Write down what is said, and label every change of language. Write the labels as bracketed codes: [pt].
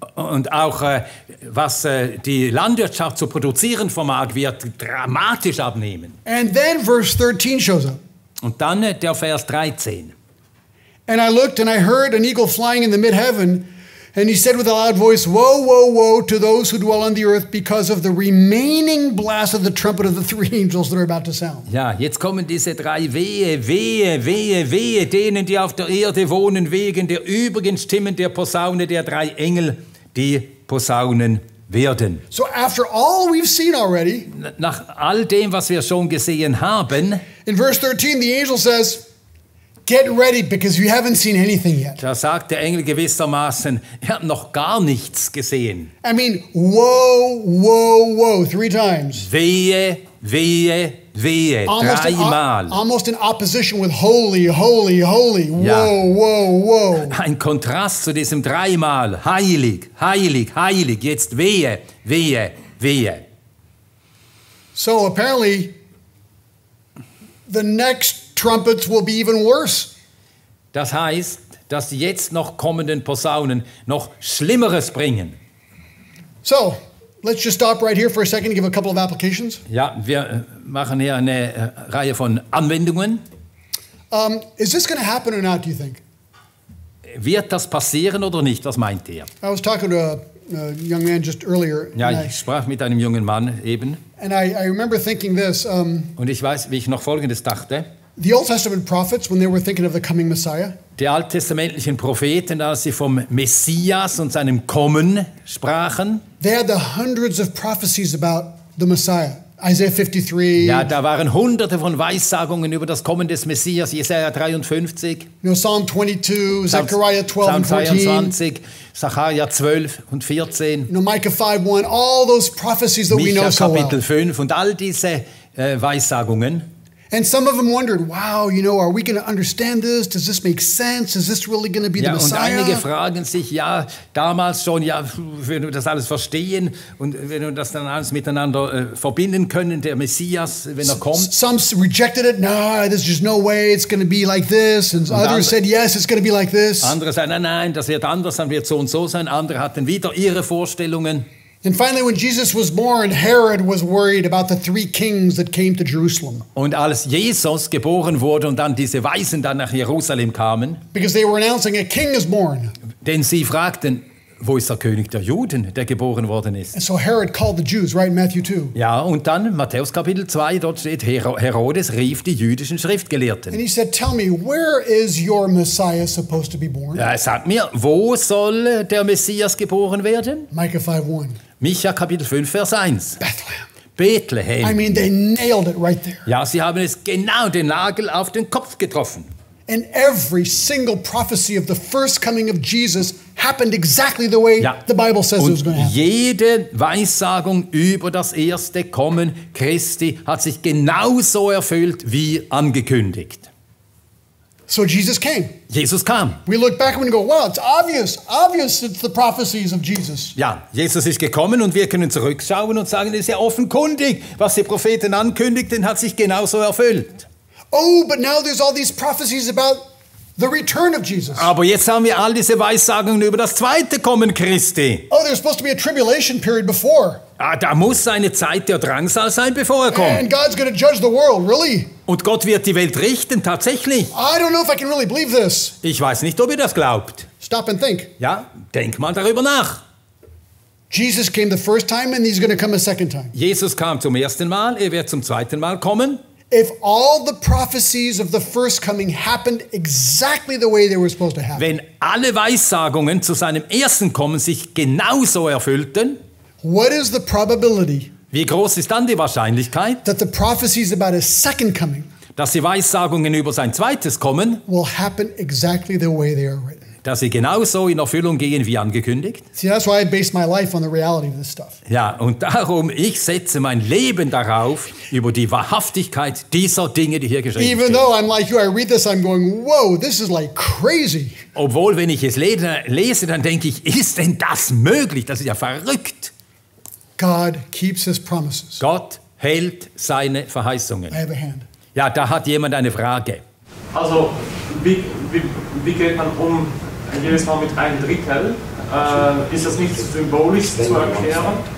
[de] Und auch was die Landwirtschaft zu produzieren vermag, wird dramatisch abnehmen. [en] And then verse 13 shows up. [de] Und dann der Vers 13. [en] And I looked and I heard an eagle flying in the mid-heaven. And he said with a loud voice, woe, woe, woe to those who dwell on the earth because of the remaining blast of the trumpet of the three angels that are about to sound. [de] Ja, jetzt kommen diese drei Wehe, Wehe, Wehe, Wehe, denen, die auf der Erde wohnen, wegen der übrigen Stimmen der Posaune der drei Engel, die Posaunen werden. [en] So after all we've seen already, [de] Nach all dem, was wir schon gesehen haben, [en] in verse 13, the angel says, get ready because you haven't seen anything yet. [de] da sagt der Engel gewissermaßen, ihr habt noch gar nichts gesehen. [en] I mean, whoa, whoa, whoa, 3 times. [de] Wehe, wehe, wehe, dreimal. [en] Almost in opposition with holy, holy, holy. Whoa, [de] Ja. [en] whoa, whoa. [de] Ein Kontrast zu diesem dreimal, heilig, heilig, heilig, jetzt wehe, wehe, wehe. [en] So apparently, the next trumpets will be even worse. [de] Das heißt, dass die jetzt noch kommenden Posaunen noch Schlimmeres bringen. [en] So let's just stop right here for a second and give a couple of applications. [de] Ja, wir machen hier eine Reihe von Anwendungen. [en] Is this going to happen or not, do you think? [de] Wird das passieren oder nicht? Was meint ihr? [en] I was talking to a young man just earlier, [de] Ja, [en] and, [de] ich sprach mit einem jungen Mann eben. [en] I remember thinking this. [de] Und ich weiß, wie ich noch Folgendes dachte. [en] The Old Testament prophets, when they were thinking of the coming Messiah, [de] Die alttestamentlichen Propheten, als sie vom Messias und seinem Kommen sprachen, [en] they had the hundreds of prophecies about the Messiah. Isaiah 53, [de] ja, da waren hunderte von Weissagungen über das Kommen des Messias, Jesaja 53, [en] Psalm 22, Zechariah 12 [de] Psalm [en] and 14, [de] 22, Sacharja 12 und 14, [en] Micah 5:1, all those prophecies that we know [de] Micha [en] so well. [de] Kapitel 5 und all diese Weissagungen. [en] And some of them wondered, wow, are we going to understand this? Does this make sense? Is this really going to be the [de] Ja, und [en] Messiah? [de] einige fragen sich, ja, damals schon, ja, wenn wir das alles verstehen und wenn wir das dann alles miteinander verbinden können, der Messias, wenn er kommt. [en] Some rejected it. No, there's just no way it's going to be like this. And others said, yes, it's going to be like this. [de] Andere sagen, nein, nein, das wird anders, dann wird so und so sein. Andere hatten wieder ihre Vorstellungen. [en] And finally, when Jesus was born, Herod was worried about the 3 kings that came to Jerusalem. [de] Und als Jesus geboren wurde und dann diese Weisen dann nach Jerusalem kamen, [en] Because they were announcing a king is born. [de] denn sie fragten, wo ist der König der Juden, der geboren worden ist? [en] And so Herod called the Jews, right in Matthew 2. [de] Ja, und dann Matthäus Kapitel 2, dort steht, Herodes rief die jüdischen Schriftgelehrten. [en] And he said, tell me, where is your Messiah supposed to be born? [de] Ja, sag mir, wo soll der Messias geboren werden? [en] Micah 5:1. [de] Micha Kapitel 5, Vers 1. [en] Bethlehem. [de] Bethlehem. [en] I mean, they nailed it right there. [de] Ja, sie haben es genau den Nagel auf den Kopf getroffen. [en] And every single prophecy of the first coming of Jesus happened exactly the way [de] Ja. [en] the Bible says it was [de] Und [en] going to happen. [de] jede Weissagung über das erste Kommen Christi hat sich genauso erfüllt wie angekündigt. [en] So Jesus came. [de] Jesus kam. [en] We look back and we go, wow, it's obvious it's the prophecies of Jesus. [de] Ja, Jesus ist gekommen und wir können zurückschauen und sagen, es ist ja offenkundig, was die Propheten ankündigten, hat sich genauso erfüllt. [en] Oh, but now there's all these prophecies about the return of Jesus. [de] Aber jetzt haben wir all diese Weissagungen über das zweite Kommen Christi. [en] Oh, there's supposed to be a tribulation period before. [de] Ah, da muss eine Zeit der Drangsal sein, bevor er kommt. [en] And God's going to judge the world, really? [de] Und Gott wird die Welt richten, tatsächlich. [en] I don't know if I can really believe this. [de] Ich weiß nicht, ob ihr das glaubt. [en] Stop and think. [de] Ja, denk mal darüber nach. [en] Jesus came the first time and he's going to come a second time. [de] Jesus kam zum ersten Mal, er wird zum zweiten Mal kommen. [en] If all the prophecies of the first coming happened exactly the way they were supposed to happen, [de] Wenn alle Weissagungen zu seinem ersten Kommen sich genauso erfüllten, [en] what is the probability [de] wie groß ist dann die Wahrscheinlichkeit, [en] that the prophecies about his second coming [de] dass die Weissagungen über sein zweites Kommen, [en] will happen exactly the way they are written? [de] dass sie genauso in Erfüllung gehen wie angekündigt? [en] See, that's why I base my life on the reality of this stuff. [de] Ja, und darum, ich setze mein Leben darauf, über die Wahrhaftigkeit dieser Dinge, die hier geschrieben [en] Even [de] stehen. [en] though I'm like you, I read this, I'm going, whoa, this is like crazy. [de] Obwohl, wenn ich es lese, dann denke ich, ist denn das möglich? Das ist ja verrückt. [en] God keeps his promises. [de] Gott hält seine Verheißungen. [en] I have a hand. [de] Ja, da hat jemand eine Frage. Also, wie geht man um jedes Mal mit einem Drittel? Ist das nicht symbolisch zu erklären?